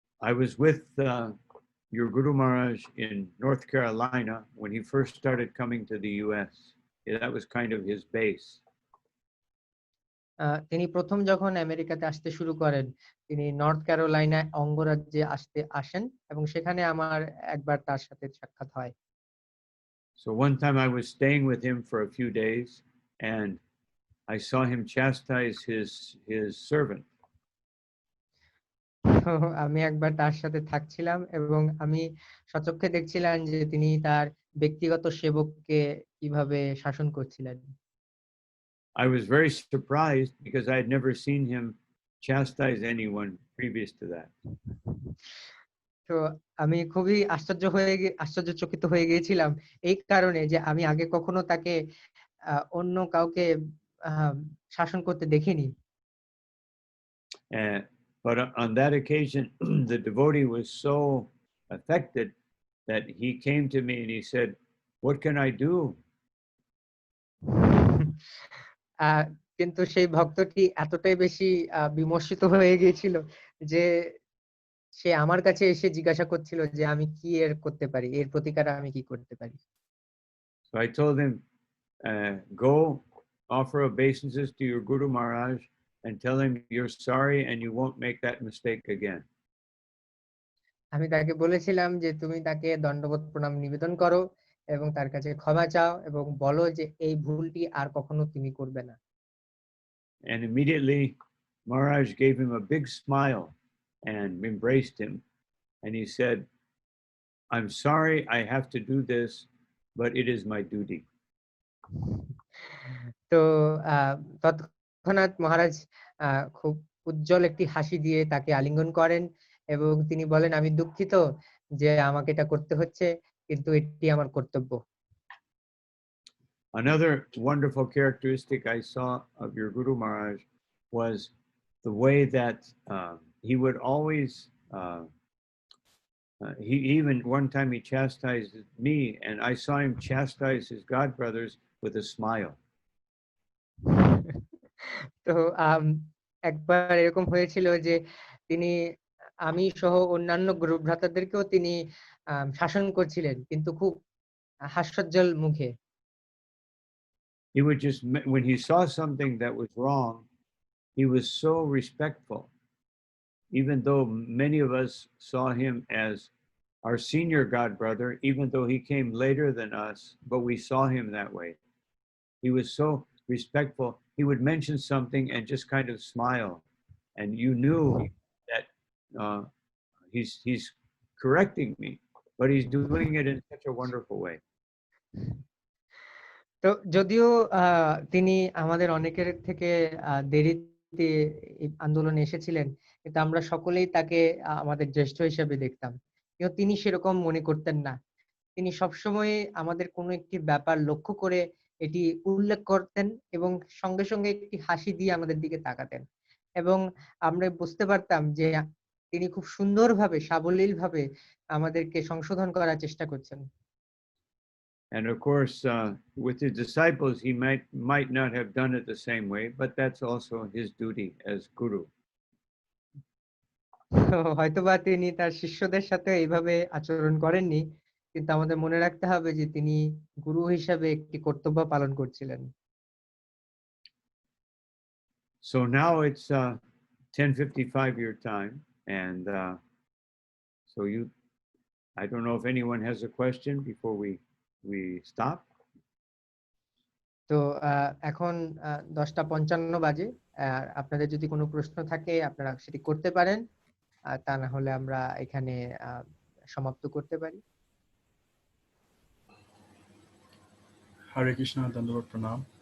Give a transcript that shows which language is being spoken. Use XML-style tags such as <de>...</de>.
<en>I was with your Guru Maharaj in North Carolina when he first started coming to the US. That was kind of his base.</en> <bn>তিনি প্রথম যখন আমেরিকাতে আসতে শুরু করেন, তিনি নর্থ ক্যারোলাইনা অঙ্গরাজ্যে আসেন এবং সেখানে আমার একবার তার সাথে সাক্ষাৎ হয়।</bn> <en>So one time I was staying with him for a few days and I saw him chastise his servant.</en> <bn>আমি একবার তার সাথে থাকছিলাম এবং আমি সচক্ষে দেখছিলাম যে তিনি তার ব্যক্তিগত সেবককে কিভাবে শাসন করছিলেন।</bn> <en>I was very surprised because I had never seen him chastise anyone previous to that.</en> <bn>তো আমি খুবই আশ্চর্যচকিত হয়ে গিয়েছিলাম এই কারণে যে আমি আগে কখনো তাকে অন্য কাউকে শাসন করতে দেখিনি।</bn> <en>But on that occasion, the devotee was so affected that he came to me and he said, "What can I do?"</en> <bn>আহ, কিন্তু সেই ভক্তটি এতটাই বেশি বিমর্ষিত হয়ে গিয়েছিল যে সে আমার কাছে এসে জিজ্ঞাসা করছিল যে আমি কি এর করতে পারি, এর প্রতিকার আমি কি করতে পারি।</bn> <en>So I told him, go offer obeisances to your Guru Maharaj and tell him you're sorry and you won't make that mistake again.</en> <bn>আমি তাকে বলেছিলাম যে তুমি তাকে দণ্ডবত প্রণাম নিবেদন করো এবং তার কাছে ক্ষমা চাও এবং বলো যে এই ভুলটি আর কখনো তুমি করবে না।</bn> <en>And immediately Maharaj gave him a big smile and embraced him. And he said, I'm sorry I have to do this, but it is my duty.</en> <bn>তো তৎক্ষণাৎ মহারাজ খুব উজ্জ্বল একটি হাসি দিয়ে তাকে আলিঙ্গন করেন এবং তিনি বলেন, আমি দুঃখিত যে আমাকে এটা করতে হচ্ছে, কিন্তু এটি আমার কর্তব্য।</bn> <en>Another wonderful characteristic I saw of your Guru Maharaj was the way that he would always, he even one time he chastised me, and I saw him chastise his godbrothers with a smile.</en> <bn>তো একবার এরকম হয়েছিল যে তিনি, আমি সহ অন্যান্য গুরু ভ্রাতাদেরকেও তিনি শাসন করছিলেন, কিন্তু খুব হাস্যোজ্জ্বল মুখে।</bn> <en>He would just, when he saw something that was wrong, he was so respectful, even though many of us saw him as our senior godbrother, even though he came later than us, but we saw him that way. He was so respectful. He would mention something and just kind of smile, and you knew that he's correcting me, but he's doing it in such a wonderful way.</en> <bn>তো যদিও তিনি আমাদের অনেকের থেকে দেরিতে এই আন্দোলনে এসেছিলেন, কিন্তু আমরা সকলেই তাকে আমাদের জ্যেষ্ঠ হিসেবে দেখতাম, কিন্তু তিনি সেরকম মনে করতেন না। তিনি সবসময় আমাদের কোনো একটি ব্যাপার লক্ষ্য করে এটি উল্লেখ করতেন এবং সঙ্গে সঙ্গে একটি হাসি দিয়ে আমাদের দিকে তাকাতেন, এবং আমরা বুঝতে পারতাম যে তিনি খুব সুন্দরভাবে সাবলীলভাবে আমাদেরকে সংশোধন করার চেষ্টা করছেন।</bn> <en>And of course, with his disciples, he might not have done it the same way, but that's also his duty as guru.</en> <bn>হয়তোবা তিনি তার শিষ্যদের সাথে এইভাবে আচরণ করেননি, কিন্তু আমাদের মনে রাখতে হবে যে তিনি গুরু হিসাবে একটি কর্তব্য পালন করছিলেন।</bn> <en>So now it's 10:55 your time, and so I don't know if anyone has a question before we stop.</en> <bn>তো এখন 10:55 বাজে। আপনাদের যদি কোনো প্রশ্ন থাকে আপনারা সেটি করতে পারেন, তা না হলে আমরা এখানে সমাপ্ত করতে পারি। হরে কৃষ্ণ, ধন্যবাদ, প্রণাম।</bn>